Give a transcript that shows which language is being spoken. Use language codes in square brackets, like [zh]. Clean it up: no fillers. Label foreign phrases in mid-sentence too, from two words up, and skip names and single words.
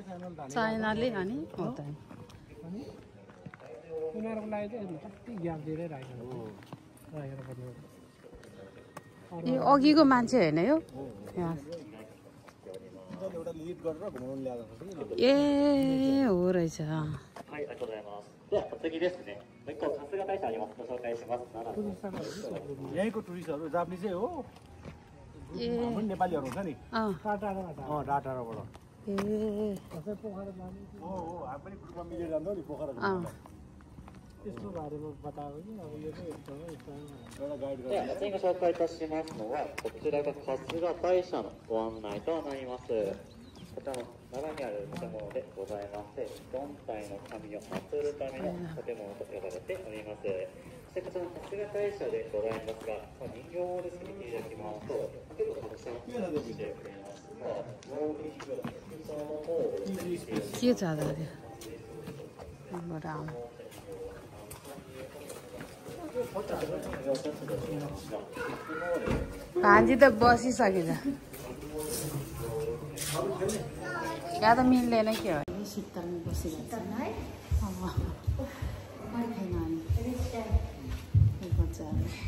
[ne] चाइनाले अनि हो त अनि उनीहरूको लागि चाहिँ कति ग्याप दिएरै राखेको पर्ने यो अघिको मान्छे होइन यो ए हो रहेछ [ja] はい、ありがとうございます。では、お次ですね。もう一個、春日大社あります。ご紹介します。奈良の [ne] यहीँको टुरिस्टहरू जापानिजै हो हाम्रो नेपालीहरू हुन्छ नि टाढाबाट टाढा टाढाबाट ए कसै पोखरा जाने हो हामी पनि ग्रुपमा मिलेर जान्छौँ नि पोखरा त्यसको बारेमा बताएको कि अब यो चाहिँ एकदमै एउटा गाइड [ja] では、次ご紹介いたしますのは、こちらが春日大社のご案内となります。こちらの奈良にある建物でございまして、4体の神を祀るための建物と呼ばれております。そしてこちらの春日大社でございますが、人形ですね、見ていただきますと、結構たくさん出ておりますが、もう一度、その方を [ne] के ज्यादा अरे राम भान्जी त बसिसकेछ यहाँ त मिल्दैन के हो शीतलमा बसिरहेको छ अब पर्खे नानी बच्चाहरू